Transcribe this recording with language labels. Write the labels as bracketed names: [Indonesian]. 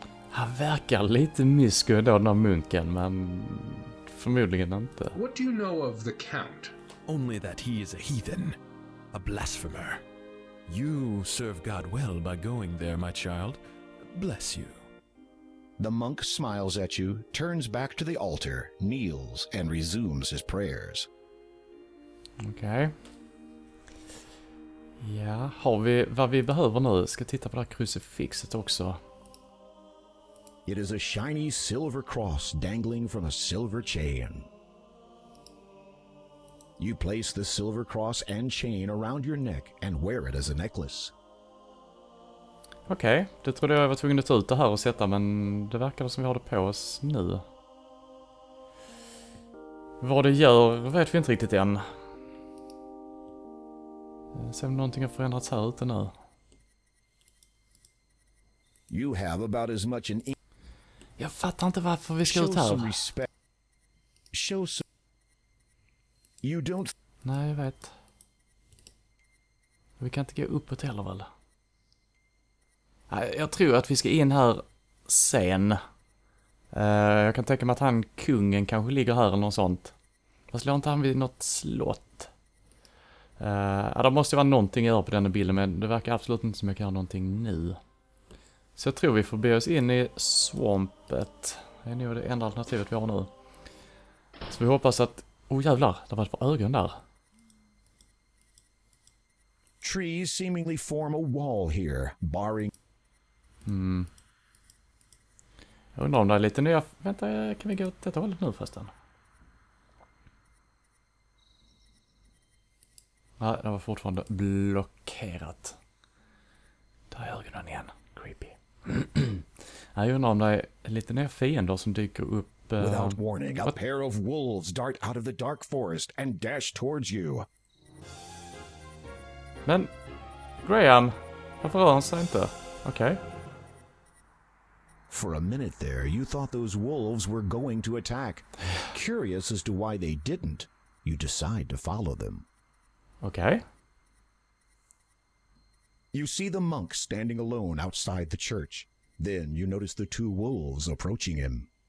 [Swedish] Han verkar lite mysko då, den här munken, men förmodligen inte. [English] What do you know of the Count? Only that he is a heathen, a blasphemer. You serve God well by going there, my child. Bless you. The monk smiles at you, turns back to the altar, kneels, and resumes his prayers. [Swedish] Okej. Ja, har vi vad vi behöver nu? Ska titta på det här krucifixet också. [English] It is a shiny silver cross dangling from a silver chain. You place the silver cross and chain around your neck and wear it as a necklace. [Swedish] Okej, det trodde jag var tvungen att ta ut det här och sätta, men det verkar som vi har det på oss nu. Vad det gör vet vi inte riktigt än. Se om någonting har förändrats här ute nu. [English] You have about as much an [Swedish] Jag fattar inte varför vi ska [English] show [Swedish] ut här. [English] some respect. Show some. You don't. [Swedish] Nej, jag vet. Vi kan inte gå uppåt heller väl? Nej, jag tror att vi ska in här sen. Jag kan tänka mig att kungen kanske ligger här eller något sånt. Fast låg inte han vid något slott? Ja, det måste ju vara någonting att göra på den bilden, men det verkar absolut inte som jag kan göra någonting nu. Så jag tror vi får be oss in i swampet. Det är nog det enda alternativet vi har nu. Så vi hoppas att... jävlar, det var ett par ögon där. [English] Trees seemingly form a wall here, barring. [Swedish] Jag undrar om det är lite nya... Vänta, kan vi gå åt detta hållet nu förresten? Nej, det var fortfarande blockerat. Där är ögonen igen. Creepy. Jag undrar om det är lite nya fiender som dyker upp... [English] Without warning, a pair of wolves dart out of the dark forest and dash towards you. [Swedish] Men, Graham, varför rör han sig inte? Okej. [English] For a minute there, you thought those wolves were going to attack. Curious as to why they didn't, you decide to follow them. [Swedish] Okej. [English] You see the monk standing alone outside the church. Then you notice the two wolves approaching him.